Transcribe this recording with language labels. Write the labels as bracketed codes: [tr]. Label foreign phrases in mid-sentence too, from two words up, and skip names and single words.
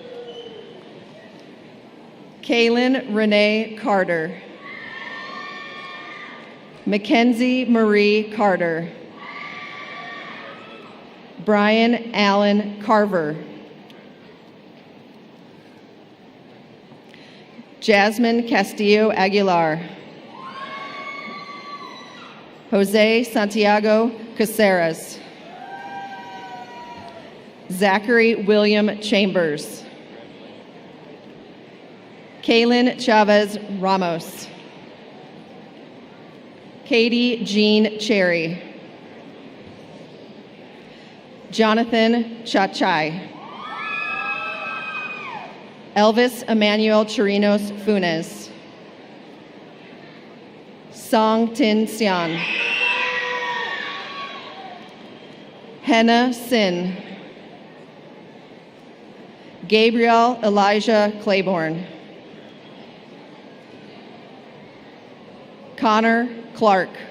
[en] Kaylin Renee Carter. Mackenzie Marie Carter. Brian Allen Carver. Jasmine Castillo Aguilar. Jose Santiago Caceres. Zachary William Chambers. Kaylin Chavez Ramos. Katie Jean Cherry. Jonathan Chachai. Elvis Emmanuel Chirinos Funes. Song Tin Sian. Henna Sin. Gabriel Elijah Claiborne. Connor Clark.